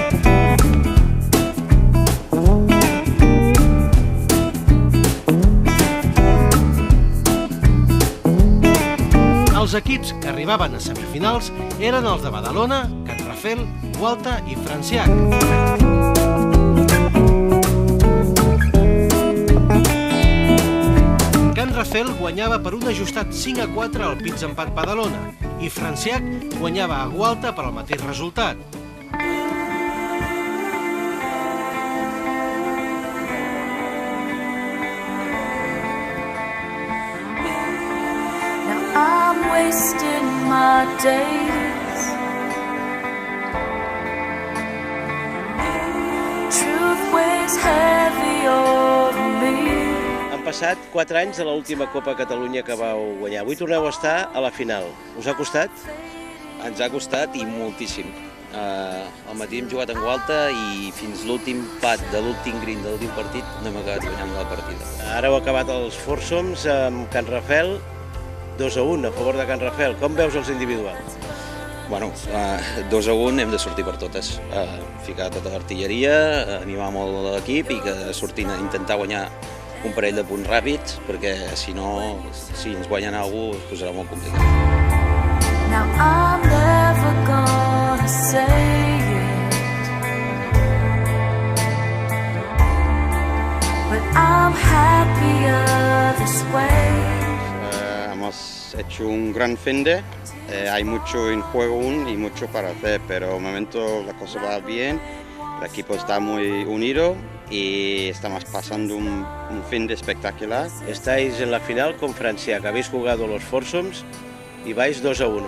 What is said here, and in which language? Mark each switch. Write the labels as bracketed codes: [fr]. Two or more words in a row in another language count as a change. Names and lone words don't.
[ca] Els equips que arribaven a semifinals eren els de Badalona, Can Rafel, Gualta i Franciac. Can Rafel guanyava per un ajustat 5-4 al Pitch Empat Badalona i Franciac guanyava a Gualta per al mateix resultat. [en] Wasting my days. Truth weighs heavy over me. [ca] Han passat 4 anys de l'última Copa Catalunya que vau guanyar. Avui torneu a estar a la final. Us ha costat? Ens ha costat i moltíssim. Al matí hem jugat en Gualta i fins l'últim pat de l'últim green de l'últim partit no hem acabat guanyant la partida. Ara heu acabat els foursomes amb Can Rafel, 2-1 a favor de Can Rafel. Com veus els individuals? Bueno, 2-1 hem de sortir per totes. Ficar tota l'artilleria, animar molt l'equip i que sortin a intentar guanyar un parell de punts ràpids, perquè si no, si ens guanyen alguna cosa, es posarà molt complicat. [en] Now I'm never gonna say it, but I'm happier this way. [es] Hemos hecho un gran fin de, hay mucho en juego aún y mucho para hacer, pero de momento la cosa va bien, el equipo está muy unido y estamos pasando un fin de espectacular. Estáis en la final con Franciac, habéis jugado los foursomes y vais 2-1.